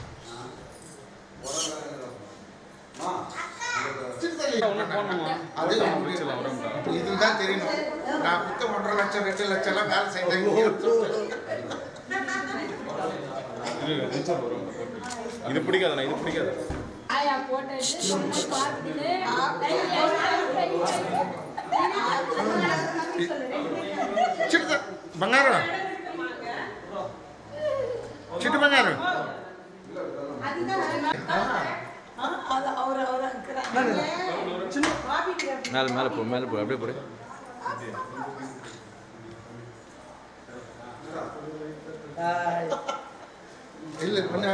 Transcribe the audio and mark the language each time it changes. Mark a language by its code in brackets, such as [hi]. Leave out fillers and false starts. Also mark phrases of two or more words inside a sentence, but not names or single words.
[ta] அது இதுதான் தெரியணும். நான் குத்த 1.5 லட்சம் 2 லட்சம் எல்லாம் வேலை செய்தேன். இது பிடிக்காது, இது பிடிக்காது. [te] బంగారు చిట్టు బంగారు [ta] மேல போ அப்படியே போடு. இல்ல அப்படியே